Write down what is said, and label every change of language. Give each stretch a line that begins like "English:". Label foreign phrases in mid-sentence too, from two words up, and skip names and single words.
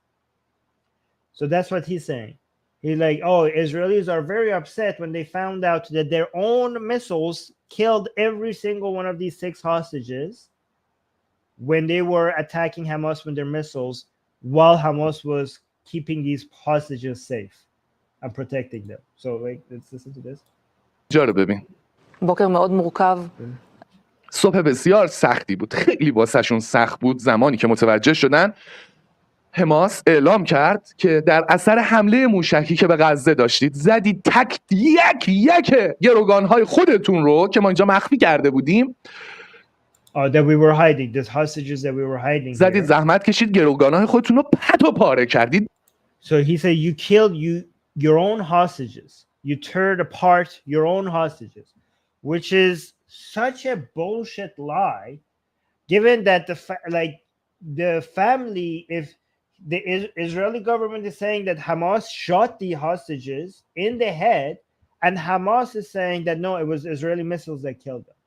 English: So that's what he's saying. He's like, oh, Israelis are very upset when they found out that their own missiles killed every single one of these 6 hostages when they were attacking Hamas with their missiles while Hamas was keeping these hostages safe and protecting them. So wait, let's listen to this.
Persian: جارو ببین.
Hebrew: بוקר מאוד מורכב.
Persian: صبح بسیار سختی بود. خیلی واسهشون سخت بود زمانی که متوجه شدن حماس اعلام کرد که در اثر حمله موشکی که به غزه داشتید زدید تک یک گروگان‌های خودتون رو که ما اینجا مخفی کرده بودیم
English: that we were hiding, these hostages that we were hiding.
Persian: زدید زحمت کشید گروگان‌های خودتون رو پت و پاره کردید.
English: So he said you killed your own hostages. You tore apart your own hostages, which is such a bullshit lie, given that the family, if the Israeli government is saying that Hamas shot the hostages in the head, and Hamas is saying that no, it was Israeli missiles that killed them.